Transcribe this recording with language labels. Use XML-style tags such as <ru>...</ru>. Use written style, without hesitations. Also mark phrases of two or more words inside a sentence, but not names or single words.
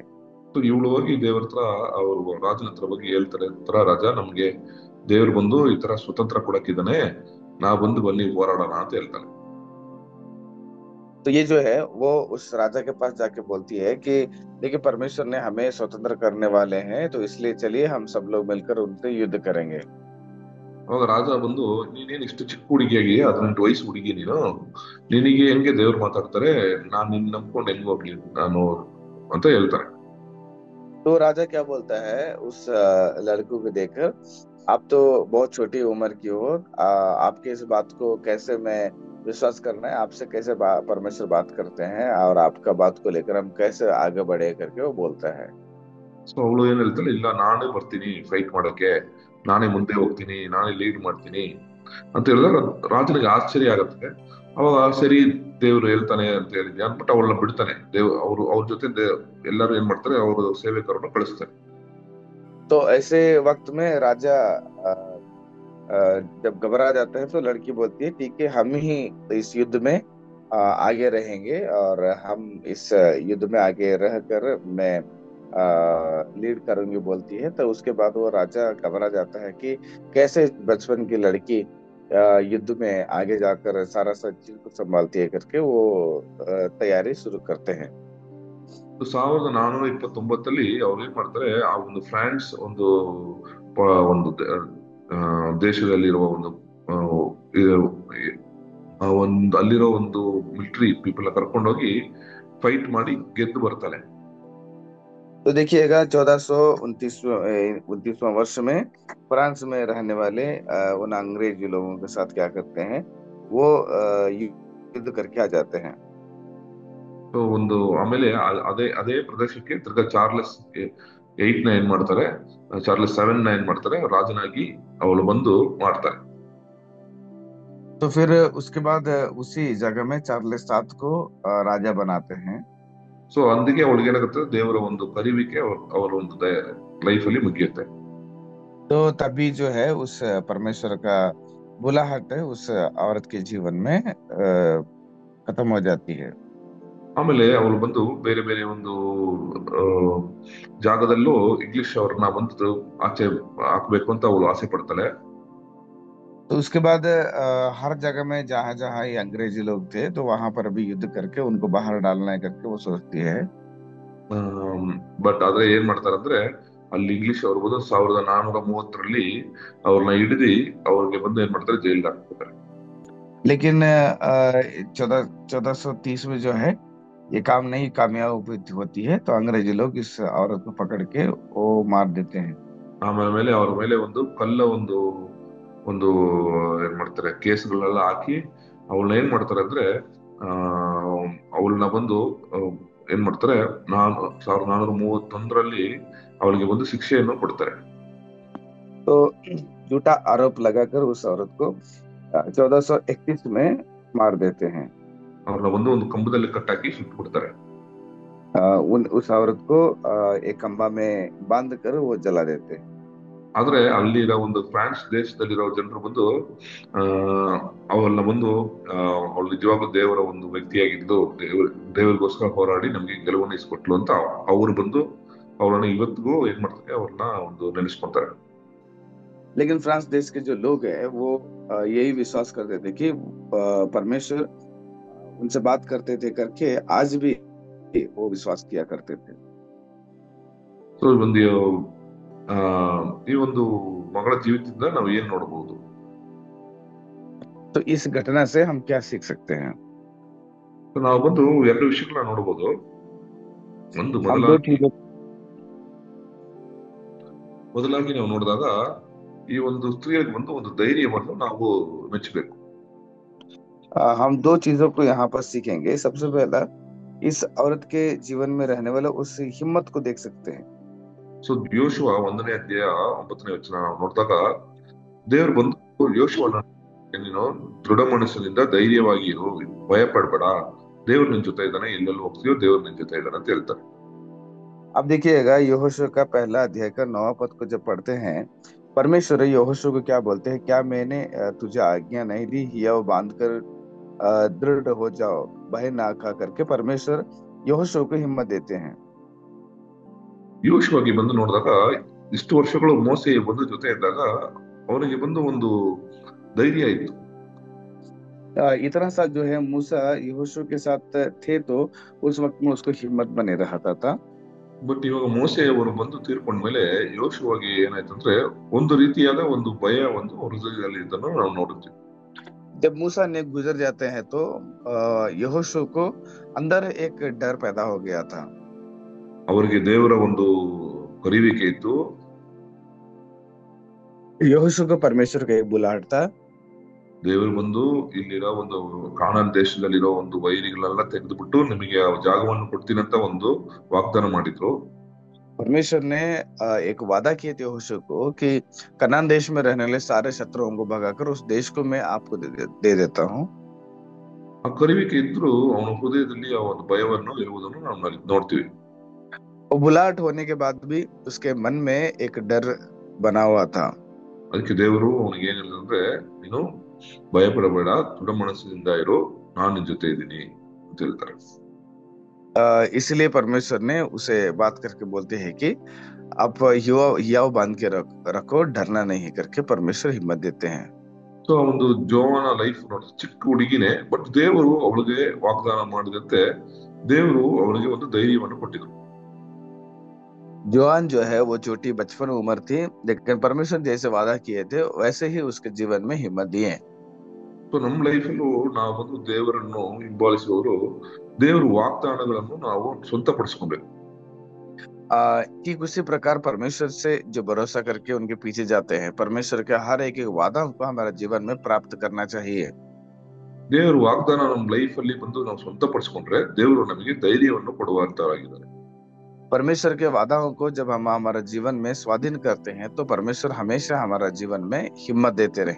<kn>तो ಇವಳು ಹೋಗಿ ದೇವರ ಹತ್ರ ಅವರು ರಾಜನ ಹತ್ರ ಬಗ್ಗೆ ಹೇಳ್ತಾರೆ, ರಾಜ ನಮ್ಗೆ ದೇವ್ರು ಬಂದು ಈ ತರ ಸ್ವತಂತ್ರ ಕೊಡಕ್ಕಿದ್ದಾನೆ, ನಾ ಬಂದು ಬನ್ನಿ ಹೋರಾಡೋಣ ಅಂತ ಹೇಳ್ತಾರೆ.</kn> <hi>तो ये जो है वो उस राजा के पास जाके बोलती है कि देखिए परमेश्वर ने हमें स्वतंत्र करने वाले हैं, तो इसलिए चलिए हम सब लोग मिलकर उनसे युद्ध करेंगे।</hi> <kn>ಅವಾಗ ರಾಜ ಬಂದು, ನೀನೇನ್ ಇಷ್ಟು ಚಿಕ್ಕ ಹುಡುಗಿಯಾಗಿ 18 ವಯಸ್ಸು ಹುಡುಗಿ ನಿನಗೆ ಹೆಂಗೆ ದೇವ್ರು ಮಾತಾಡ್ತಾರೆ, ನಾನ್ ನಿನ್ ನಂಬ್ಕೊಂಡು ಹೆಂಗ್ ಹೋಗ್ಲಿ ನಾನು ಅಂತ ಹೇಳ್ತಾರೆ.</kn> <hi>तो राजा क्या बोलता है उस लड़कों को देखकर, आप तो बहुत छोटी उम्र की हो, आपके इस बात को कैसे मैं विश्वास करना है, आपसे कैसे परमेश्वर बात करते हैं और आपका बात को लेकर हम कैसे आगे बढ़े करके वो बोलता है।</hi> <kn>ಸೊ ಅವಳು ಏನ್ ಹೇಳ್ತಾಳೆ, ಇಲ್ಲ ನಾನೇ ಬರ್ತೀನಿ ಫೈಟ್ ಮಾಡಕ್ಕೆ, ನಾನೇ ಮುಂದೆ ಹೋಗ್ತೀನಿ, ನಾನೇ ಲೀಡ್ ಮಾಡ್ತೀನಿ ಅಂತ ಹೇಳಿದಾಗ ರಾಜನಿಗೆ ಆಶ್ಚರ್ಯ ಆಗತ್ತೆ. ಅವಾಗ ಸರಿ ದೇವ್ರು ಹೇಳ್ತಾನೆ ಅಂತ ಹೇಳಿದ್ವಿ ಅಂದ್ಬಿಟ್ಟು ಅವಳನ್ನ ಬಿಡ್ತಾನೆ. ಅವ್ರ ಜೊತೆ ಎಲ್ಲರೂ ಏನ್ ಮಾಡ್ತಾರೆ, ಅವರು ಸೇವೆಕರನ್ನ ಕಳಿಸ್ತಾರೆ.</kn> <hi>तो ऐसे वक्त में राजा जब घबरा जाता है तो लड़की बोलती है ठीक है, हम ही इस युद्ध में आगे रहेंगे, और हम इस युद्ध में आगे रहकर मैं लीड करूंगी बोलती है। तो उसके बाद वो राजा घबरा जाता है कि कैसे बचपन की लड़की युद्ध में आगे जाकर सारा सब चीज को संभालती है करके वो तैयारी शुरू करते हैं।</hi> <kn>1429 ಅವ್ರು ಏನ್ ಮಾಡ್ತಾರೆ, ಆ ಒಂದು ಫ್ರಾನ್ಸ್ ಒಂದು ಒಂದು ದೇಶದಲ್ಲಿರುವ ಒಂದು ಆ, ಇದು- ಆ ಒಂದು ಅಲ್ಲಿರೋ ಒಂದು</kn> <en>military people</en> <kn>ಕರ್ಕೊಂಡೋಗಿ ಫೈಟ್ ಮಾಡಿ ಗೆದ್ದು ಬರ್ತಾಳೆ.</kn> <hi>तो देखिएगा 1429वां वर्ष में फ्रांस में रहने वाले उन अंग्रेजी लोगों के साथ क्या करते हैं, वो युद्ध करके आ जाते हैं।</hi> <kn>ಸೊ ಒಂದು ಆಮೇಲೆ ಅದೇ ಅದೇ ಪ್ರದೇಶಕ್ಕೆ ತಿರ್ಗಾ ಚಾರ್ಲೆಸ್ 8ನ ಏನ್ ಮಾಡ್ತಾರೆ, ಚಾರ್ಲೆಸ್ 7ನ ಏನ್ ಮಾಡ್ತಾರೆ, ರಾಜನಾಗಿ ಅವಳು ಬಂದು ಮಾಡ್ತಾರೆ.</kn> <hi>तो फिर उसके बाद उसी जगह में चार्ल्स सात को राजा बनाते हैं।</hi> <kn>ಸೊ అందుకే ಅವಳಿಗೆ ಏನಾಗುತ್ತೆ, ದೇವರ ಒಂದು ಕರಿವಿಕೆ ಅವರ ಒಂದು ಲೈಫ್ ಅಲ್ಲಿ ಮುಗಿಯುತ್ತೆ.</kn> <hi>तो तभी जो है उस परमेश्वर का बुलाहट है उस औरत के जीवन में खत्म हो जाती है।</hi> <kn>ಆಮೇಲೆ ಅವಳು ಬಂದು ಬೇರೆ ಬೇರೆ ಒಂದು ಆ, ಜಾಗದಲ್ಲೂ ಇಂಗ್ಲಿಷ್ ಅವ್ರನ್ನ ಬಂದು ಆಚೆ ಹಾಕ್ಬೇಕು ಅಂತ ಅವಳು ಆಸೆ ಪಡ್ತಾಳೆ.</kn> <hi>तो उसके बाद हर जगह में जहां जहां ये अंग्रेजी लोग थे तो वहां पर भी युद्ध करके उनको बाहर डालना है करके वो सोचती है।</hi> <kn>ಬಟ್ ಆದ್ರೆ ಏನ್ ಮಾಡ್ತಾರಂದ್ರೆ, ಅಲ್ಲಿ ಇಂಗ್ಲಿಷ್ ಅವ್ರು ಬಂದು 1430 ಅವ್ರನ್ನ ಹಿಡಿದು ಅವ್ರಿಗೆ ಬಂದು ಏನ್ ಮಾಡ್ತಾರೆ, ಜೈಲ್ಗೆ ಹಾಕ್ತಾರೆ.</kn> <hi>लेकिन 1430 में जो है ये काम नहीं कामयाब होती है, तो अंग्रेजी लोग इस औरत को पकड़ के वो मार देते हैं।</hi> <kn>ಆಮೇಲೆ ಅವ್ರ ಮೇಲೆ ಒಂದು ಕಲ್ಲ ಒಂದು ಒಂದು ಏನ್ ಮಾಡ್ತಾರೆ, ಕೇಸ್ಗಳೆಲ್ಲ ಹಾಕಿ ಅವಳನ್ನ ಏನ್ ಮಾಡ್ತಾರೆ ಅಂದ್ರೆ, ಆ ಅವಳನ್ನ ಬಂದು ಆ, ಏನ್ ಮಾಡ್ತಾರೆ, 1431 ಅವಳಿಗೆ ಒಂದು ಶಿಕ್ಷೆಯನ್ನು ಕೊಡ್ತಾರೆ.</kn> <hi>तो झूठा आरोप लगाकर उस औरत को 1431 में मार देते हैं।</hi> <kn>ಅವ್ರನ್ನ ಬಂದು ಒಂದು ಕಂಬದಲ್ಲಿ ಕಟ್ಟಾಕಿ ಸುಟ್ಟು ಬಿಡ್ತಾರೆ.</kn> <hi>उस औरत को एक खंबा में बांध कर वो जला देते हैं।</hi> <kn>ಆದ್ರೆ ಅಲ್ಲಿರೋ ಒಂದು ಫ್ರಾನ್ಸ್ ದೇಶದಲ್ಲಿರೋ ಜನರು ಬಂದು ಆ ಅವಳನ್ನ ಬಂದು ಅವಳು ನಿಜವಾಗ್ಲೂ ದೇವರ ಒಂದು ವ್ಯಕ್ತಿಯಾಗಿದ್ದು ದೇವರಿಗೋಸ್ಕರ ಹೋರಾಡಿ ನಮ್ಗೆ ಗೆಲುವನ್ನು ಇಸ್ಕೊಟ್ಲು ಅಂತ ಅವ್ರು ಬಂದು ಅವಳನ್ನ ಇವತ್ತಿಗೂ ಏನ್ ಮಾಡ್ತಾರೆ, ಅವ್ರನ್ನ ಒಂದು ನೆನೆಸ್ಕೊಂತಾರೆ.</kn> <hi>लेकिन फ्रांस देश के जो लोग हैं वो यही विश्वास करते थे कि परमेश्वर उनसे बात करते थे करके आज भी वो विश्वास किया करते थे।</hi> <kn>ಸೊ ಒಂದು ಆ ಈ ಒಂದು ಮಗಳ ಜೀವಿತದಿಂದ ನಾವು ಏನ್ ನೋಡಬಹುದು?</kn> <hi>तो इस घटना से हम क्या सीख सकते हैं?</hi> <kn>ನಾವು ಬಂದು ಎರಡು ವಿಷಯಗಳನ್ನ ನೋಡಬಹುದು. ಒಂದು</kn> <hi>हम दो</hi> <kn>ಮೊದಲಾಗಿ ನಾವು ನೋಡಿದಾಗ ಈ ಒಂದು ಸ್ತ್ರೀಯರಿಗೆ ಬಂದು ಒಂದು ಧೈರ್ಯವನ್ನು ನಾವು ಮೆಚ್ಚಬೇಕು.</kn> <hi>हम दो चीजों को यहाँ पर सीखेंगे। सबसे पहला, इस औरत के जीवन में रहने वाला उस हिम्मत को देख सकते हैं।</hi> <kn>ಸೊ ಯೋಶುವ 1ನೇ ಅಧ್ಯಾಯ 9ನೇ ವಚನ ನಾವು ನೋಡಿದಾಗ ದೇವರು ಬಂದು ಯೋಶುವನ ನೀನು ದೃಢ ಮನಸ್ಸಿನಿಂದ ಧೈರ್ಯವಾಗಿ ಇರು, ಭಯ ಪಡ್ಬೇಡ, ದೇವ್ರು ನಿನ್ ಜೊತೆ ಇದ್ದಾನೆ, ಎಲ್ಲೆಲ್ಲಿ ಹೋಗ್ತೀಯೋ ದೇವ್ರು ನಿನ್ ಜೊತೆ ಇದ್ದಾನೆ ಅಂತ ಹೇಳ್ತಾರೆ.</kn> <hi>अब देखिएगा यहोशू का पहला अध्याय का 9वां पद को जब पढ़ते हैं, परमेश्वर यहोशू को क्या बोलते हैं, क्या मैंने तुझे आज्ञा नहीं दी, हियाव बांध कर दृढ़ हो जाओ, भय ना खा करके परमेश्वर यहोशू को हिम्मत देते हैं।</hi> <kn>ಯೋಶುವಾಗಿ ಬಂದು ನೋಡಿದಾಗ ಇಷ್ಟು ವರ್ಷಗಳು ಮೋಸೆ ಬಂದು ಜೊತೆ ಇದ್ದಾಗ ಅವನಿಗೆ ಬಂದು ಒಂದು ಧೈರ್ಯ ಇತ್ತು.</kn> <hi>इतना सा जो है मूसा यहोशू के साथ थे तो उस वक्त में उसको हिम्मत बने रहता था।</hi> <kn>ಬಟ್ ಇವಾಗ ಮೋಸೆ ಅವರು ಬಂದು ತೀರ್ಕೊಂಡ್ಮೇಲೆ ಯೋಶುವಾಗಿ ಏನಾಯ್ತಂದ್ರೆ ಒಂದು ರೀತಿಯಾದ ಒಂದು ಭಯ ಒಂದು ಅವ್ರ ಹೃದಯದಲ್ಲಿ ಇದ್ದನ್ನು ನಾವು ನೋಡುತ್ತೀವಿ.</kn> <hi>जब मूसा ने गुजर जाते हैं तो यहोशू को अंदर एक डर पैदा हो गया था।</hi> <kn>ಅವರಿಗೆ ದೇವರ ಒಂದು ಕರಿವಿಕೆ ಇತ್ತು.</kn> <hi>यहोशू को परमेश्वर का एक बुलाहट था।</hi> <kn>ದೇವರು ಬಂದು ಇಲ್ಲಿರೋ ಒಂದು ಕಾನಾನ್ ದೇಶದಲ್ಲಿರೋ ಒಂದು ವೈರಿಗಳೆಲ್ಲ ತೆಗೆದುಬಿಟ್ಟು ನಿಮಗೆ ಆ ಜಾಗವನ್ನು ಕೊಡ್ತೀನಿ ಅಂತ ಒಂದು ವಾಗ್ದಾನ ಮಾಡಿದ್ರು.</kn> <hi>परमेश्वर ने एक वादा किए थे यहोशू को कि कनान देश में रहने वाले सारे शत्रुओं को भगाकर उस देश को मैं आपको दे देता हूँ।</hi> <kn>ಆ ಕರಿವಿಕೆ ಇದ್ರು ಅವನ ಹೃದಯದಲ್ಲಿ ಆ ಒಂದು ಭಯವನ್ನು ಇರುವುದನ್ನು ನಾವು ನೋಡ್ತೀವಿ.</kn> <hi>उबुलाहट होने के बाद भी उसके मन में एक डर बना हुआ था।</hi> <kn>ಅದಕ್ಕೆ ದೇವರು ಅವನಿಗೆ ಏನ್ ಹೇಳಿದ್ರೆ, ನೀನು ಭಯ ಪಡಬೇಡ, ದೃಢ ಮನಸ್ಸಿನಿಂದ ಇರು, ನಾನು ನಿನ್ ಜೊತೆ ಇದ್ದೀನಿ ಅಂತ ಹೇಳ್ತಾರೆ.</kn> <hi>इसलिए परमेश्वर ने उसे बात करके बोलते हैं कि आप युवा हियाव बांध के रखो, डरना नहीं करके परमेश्वर हिम्मत देते हैं।</hi> <kn>ಸೊ ಆ ಒಂದು ಜೋವನ ಲೈಫ್ ನೋಡಿ, ಚಿಕ್ಕ ಹುಡುಗಿನೇ, ಬಟ್ ದೇವರು ಅವಳಿಗೆ ವಾಗ್ದಾನ ಮಾಡಿದಂತೆ ದೇವರು ಅವಳಿಗೆ ಒಂದು ಧೈರ್ಯವನ್ನು ಕೊಟ್ಟಿದ್ರು.</kn> <hi>जवान जो है वो छोटी बचपन उम्र थी, लेकिन परमेश्वर जैसे वादा किए थे वैसे ही उसके जीवन में हिम्मत दिए।</hi> <kn>ಸೊ ನಮ್ಮ ಲೈಫಲ್ಲೂ ನಾವು ಒಂದು ದೇವರನ್ನು ಹಿಂಬಾಲಿಸುವವರು ದೇವರ ವಾಗ್ದಾನಗಳನ್ನು ನಾವು ಸ್ವಂತಪಡಿಸ್ಕೊಬೇಕು.</kn> <hi>ठीक उसी प्रकार परमेश्वर से जो भरोसा करके उनके पीछे जाते हैं, परमेश्वर के हर एक एक वादा को हमारे जीवन में प्राप्त करना चाहिए।</hi> <kn>ದೇವರ ವಾಗ್ದಾನ ನಮ್ಮ ಲೈಫ್ ಅಲ್ಲಿ ಬಂದು ನಾವು ಸ್ವಂತಪಡಿಸ್ಕೊಂಡ್ರೆ ದೇವರು ನಮಗೆ ಧೈರ್ಯವನ್ನು ಕೊಡುವಂತರಾಗಿದ್ದಾರೆ.</kn> <hi>परमेश्वर के वादाओं को जब हम हमारे जीवन में स्वाधीन करते हैं तो परमेश्वर हमेशा हमारा जीवन में हिम्मत देते रहे।</hi>